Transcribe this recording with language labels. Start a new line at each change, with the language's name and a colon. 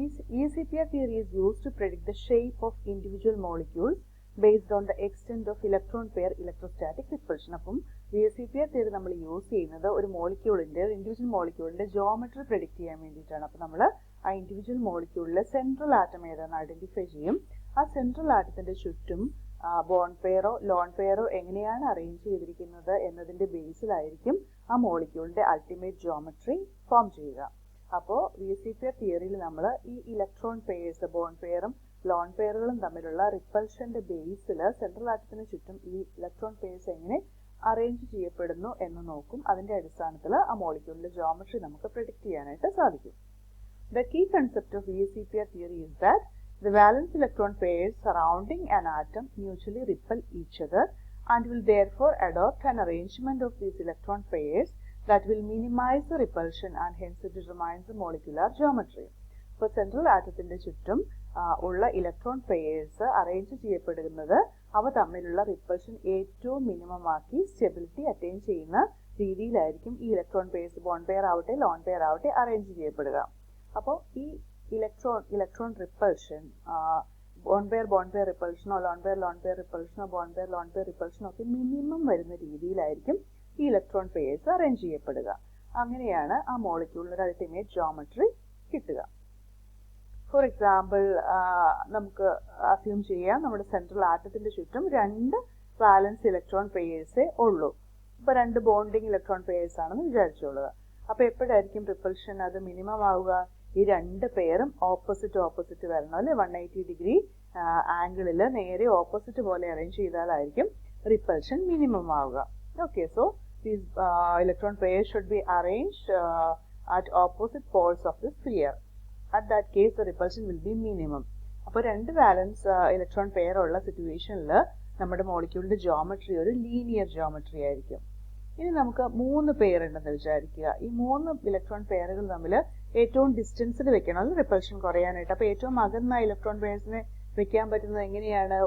English: VSEPR theory is used to predict the shape of individual molecules based on the extent of electron pair electrostatic repulsion.
Malayalam: അപ്പം VSEPR theory നമ്മൾ use ചെയ്യുന്നത് ഒരു individual മോളിക്യൂളിന്റെ geometry predict ചെയ്യാൻ വേണ്ടിയിട്ടാണ്. അപ്പോൾ നമ്മൾ ആ ഇൻഡിവിജ്വൽ മോളിക്യൂളിലെ സെൻട്രൽ ആറ്റം ഏതാണെന്ന് ഐഡന്റിഫൈ ചെയ്യും. ആ സെൻട്രൽ ആറ്റത്തിന്റെ ചുറ്റും ബോണ്ട് പെയറോ ലോൺ പെയറോ എങ്ങനെയാണ് അറേഞ്ച് ചെയ്തിരിക്കുന്നത് എന്നതിന്റെ ബേസിലായിരിക്കും ആ മോളിക്യൂളിന്റെ അൾട്ടിമേറ്റ് ജോമെട്രി ഫോം ചെയ്യുക. അപ്പോൾ VSEPR തിയറിയിൽ നമ്മൾ ഈ ഇലക്ട്രോൺ പെയർസ് ബോണ്ട് പെയറും ലോൺ പെയറുകളും തമ്മിലുള്ള റിപ്പൾഷന്റെ ബേസിൽ സെൻട്രൽ ആറ്റത്തിന് ചുറ്റും ഈ ഇലക്ട്രോൺ പെയർസ് എങ്ങനെ അറേഞ്ച് ചെയ്യപ്പെടുന്നു എന്ന് നോക്കും. അതിന്റെ അടിസ്ഥാനത്തിൽ ആ മോളിക്യൂളിന്റെ ജോമെട്രി നമുക്ക് പ്രെഡിക്റ്റ് ചെയ്യാനായിട്ട് സാധിക്കും.
English: The key concept of VSEPR theory is that the valence electron pairs surrounding an atom mutually repel each other and will therefore adopt an arrangement of these electron pairs that will minimize the repulsion and hence it determines the molecular geometry.
Malayalam: For central atomത്തിന്റെ ചുറ്റും ഉള്ള electron pairs arrange ചെയ്യപ്പെടുന്നത് അവ തമ്മിലുള്ള repulsion ഏറ്റവും minimum ആക്കി stability attain ചെയ്യുന്ന രീതിയിലായിരിക്കും ഈ ഇലക്ട്രോൺ പെയർസ് ബോണ്ട് പെയർ ആവട്ടെ ലോൺ പെയർ ആവട്ടെ അറേഞ്ച് ചെയ്യപ്പെടുക. അപ്പോൾ ഈ electron repulsion bond pair റിപ്പൾഷനോ lone pair റിപ്പൾഷനോ bond pair lone pair റിപ്പൾഷനോ ഒക്കെ മിനിമം വരുന്ന രീതിയിലായിരിക്കും ഈ ഇലക്ട്രോൺ പെയർസ് അറേഞ്ച് ചെയ്യപ്പെടുക. അങ്ങനെയാണ് ആ മോളിക്യൂളിന്റെ അൾട്ടിമേറ്റ് ജോമെട്രി കിട്ടുക. ഫോർ എക്സാമ്പിൾ നമുക്ക് അസ്യൂം ചെയ്യാം നമ്മുടെ സെൻട്രൽ ആറ്റത്തിന്റെ ചുറ്റും രണ്ട് വാലൻസ് ഇലക്ട്രോൺ പെയർസേ ഉള്ളൂ. ഇപ്പൊ രണ്ട് ബോണ്ടിങ് ഇലക്ട്രോൺ പെയർസ് ആണെന്ന് വിചാരിച്ചോളുക. അപ്പൊ എപ്പോഴായിരിക്കും റിപ്പൾഷൻ അത് മിനിമം ആവുക? ഈ രണ്ട് പെയറും ഓപ്പോസിറ്റ് വരണം അല്ലെ. 180 ഡിഗ്രി ആംഗിളിൽ നേരെ ഓപ്പോസിറ്റ് പോലെ അറേഞ്ച് ചെയ്താലായിരിക്കും റിപ്പൾഷൻ മിനിമം ആവുക.
English: Okay, so these electron pairs should be arranged at opposite poles of the sphere. At that case the repulsion will be minimum.
Malayalam: അപ്പോൾ രണ്ട് വാലൻസ് ഇലക്ട്രോൺ പെയർ ഉള്ള സിറ്റുവേഷനിൽ നമ്മുടെ മോളിക്യൂളിന്റെ ജോമെട്രി ഒരു ലീനിയർ ജോമെട്രി ആയിരിക്കും. ഇനി നമുക്ക് മൂന്ന് പെയർ ഉണ്ടെന്ന് വിചാരിക്കുക. ഈ മൂന്ന് ഇലക്ട്രോൺ പെയറുകൾ തമ്മിൽ ഏറ്റവും ഡിസ്റ്റൻസിൽ വെക്കണം റിപ്പൾഷൻ കുറയാനായിട്ട്. അപ്പോൾ ഏറ്റവും അകന്ന ഇലക്ട്രോൺ പെയർസിനെ വെക്കാൻ പറ്റുന്നത് എങ്ങനെയാണ്?